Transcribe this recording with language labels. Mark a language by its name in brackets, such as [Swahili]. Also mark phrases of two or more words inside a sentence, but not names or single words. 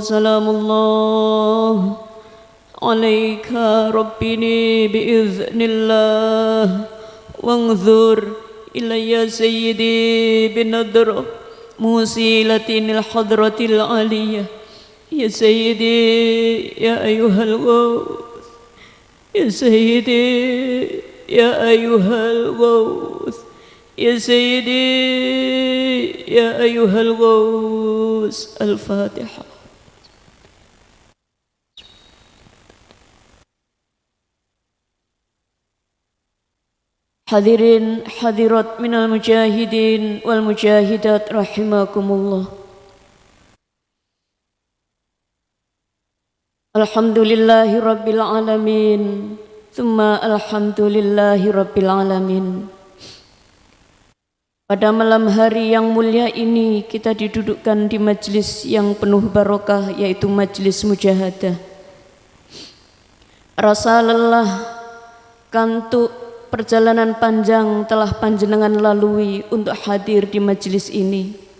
[Arabic] سلام الله عليك ربيني بإذن الله وانظر إلي سيدي بنظرة موصلة للحضرة العلية. يا سيدي يا أيها الغوث يا سيدي يا أيها الغوث يا سيدي يا أيها الغوث. الفاتحة. حاضرين حاضرات من المجاهدين والمجاهدات رحمكم الله. الحمد لله رب العالمين. ثم الحمد لله رب العالمين. [Indonesian] Pada malam hari yang mulia ini kita didudukkan di majlis yang penuh barokah, yaitu majlis mujahadah. Rasa lelah, kantuk, perjalanan panjang telah panjenengan lalui untuk hadir di majelis ini.